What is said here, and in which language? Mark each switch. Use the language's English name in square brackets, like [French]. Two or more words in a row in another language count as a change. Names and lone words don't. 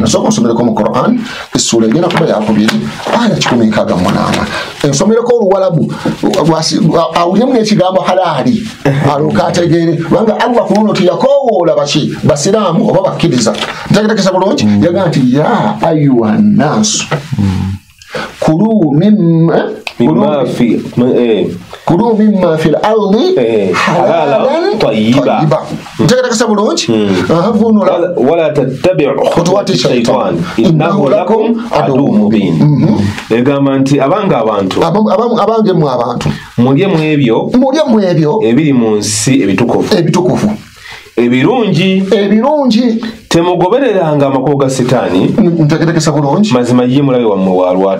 [Ganda] Sooka nsomereko mu Quran essula egenda kuba yakubiri aya 168 ensomereko oluwalabu awulyemu n'ekigambo halali alyoka ategeere kubanga Allah ku luno tiyakoowoola baki basiraamu oba bakkiriza ntegerekesa bulungi yagamba nti [Arabic] يا أيها الناس كلوا مما في الأرض حلالا طيبا. [Ganda] Ntegerekesa bulungi [Arabic] ولا تتبعوا خطوات الشيطان إنه لكم عدو مبين. [Ganda] Egamba nti abange mu abantu mulye mu ebyo ebiri mu nsi ebitukuvu ebirungi temugobereranga amakubo ga sitaani. Ntegerekesa bulungi mazima ye mulabe wammwe wa lwatu.